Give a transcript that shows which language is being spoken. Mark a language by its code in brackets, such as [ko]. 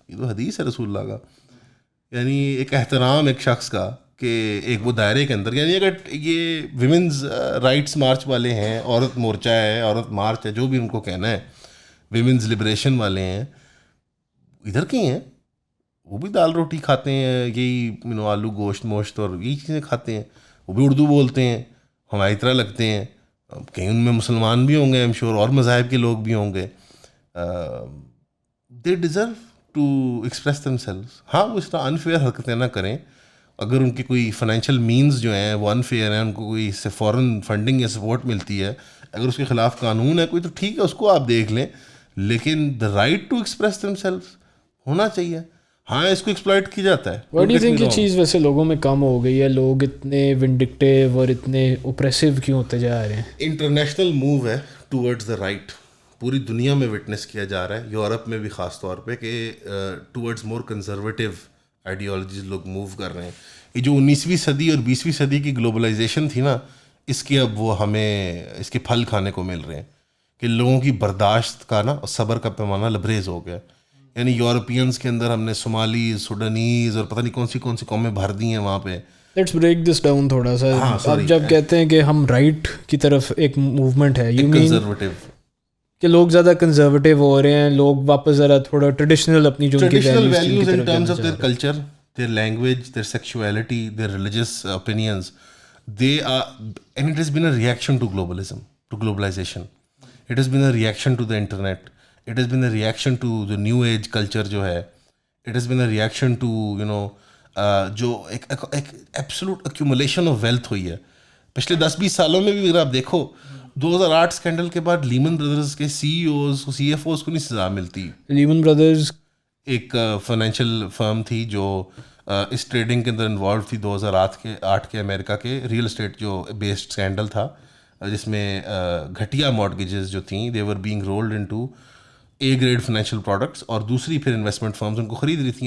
[ur] یہ تو حدیث ہے رسول اللہ کا. یعنی ایک احترام ایک شخص کا کہ ایک وہ دائرے کے اندر, یعنی اگر یہ ویمنز رائٹس مارچ والے ہیں, عورت مورچہ ہے, عورت مارچ ہے, جو بھی ان کو کہنا ہے, ویمنز لبریشن والے ہیں, ادھر کے ہیں, وہ بھی دال روٹی کھاتے ہیں, یہی آلو گوشت موشت اور یہی چیزیں کھاتے ہیں, وہ بھی اردو بولتے ہیں, ہماری طرح لگتے ہیں. کہیں ان میں مسلمان بھی ہوں گے ایم شور, اور مذاہب کے لوگ بھی ہوں گے. [en] They deserve to express themselves. [ur] ہاں وہ اس طرح انفیئر حرکتیں نہ کریں. اگر ان کی کوئی فائنینشیل مینز جو ہیں وہ انفیئر ہیں, ان کو کوئی سے فورن فنڈنگ یا سپورٹ ملتی ہے, اگر اس کے خلاف قانون ہے کوئی تو ٹھیک ہے, اس کو آپ دیکھ لیں, لیکن [en] the right to express themselves [ur] ہونا چاہیے. ہاں اس کو ایکسپلائٹ کی جاتا ہے. [en] what do you think [ur] یہ چیز ویسے لوگوں میں کم ہو گئی ہے؟ لوگ اتنے ونڈکٹیو اور اتنے اوپریسو کیوں ہوتے جا رہے ہیں؟ انٹرنیشنل موو ہے ٹورڈز دا رائٹ, پوری دنیا میں وٹنس کیا جا رہا ہے, یورپ میں بھی خاص طور پہ, کہ ٹورڈز مور کنزرویٹیو آئیڈیالوجیز لوگ موو کر رہے ہیں. یہ جو 19ویں صدی اور 20ویں صدی کی گلوبلائزیشن تھی نا, اس کے اب وہ ہمیں اس کے پھل کھانے کو مل رہے ہیں, کہ لوگوں کی برداشت کا نا صبر کا پیمانہ لبریز ہو گیا. یعنی یورپینس کے اندر ہم نے صومالیز, سوڈانیز اور پتہ نہیں کون سی قومیں بھر دی ہیں وہاں پہ. [en] let's break this down [ur] تھوڑا سا. آپ جب کہتے ہیں کہ ہم رائٹ کی طرف ایک موومنٹ ہے, یو مین کہ لوگ زیادہ کنزرویٹیو ہو رہے ہیں, لوگ واپس ذرا تھوڑا ٹریڈیشنل اپنی جو [en] Values in terms of their culture, their language, their sexuality, their religious opinions, they are, and it has been a reaction to globalism, to globalization. It has been a reaction to the internet. It has been a reaction to the new age culture [ur] جو ہے. [en] It has been a reaction to, you know, [ur] جو ایک [en] absolute accumulation of wealth [ur] ہوئی ہے پچھلے 10-20 سالوں میں بھی. اگر آپ دیکھو 2008 اسکینڈل کے بعد لیمن بردرز کے CEOs کو نہیں سزا ملتی. لیمن بردرز ایک فائنینشیل فرم تھی جو اس ٹریڈنگ کے اندر انوالو تھی 2008 کے امریکہ کے ریئل اسٹیٹ جو بیسڈ اسکینڈل تھا, جس میں گھٹیا مارگیجز جو تھیں [en] they were being rolled into A grade financial products, [ur] اور دوسری پھر انویسٹمنٹ فرمز ان کو خرید رہی تھیں.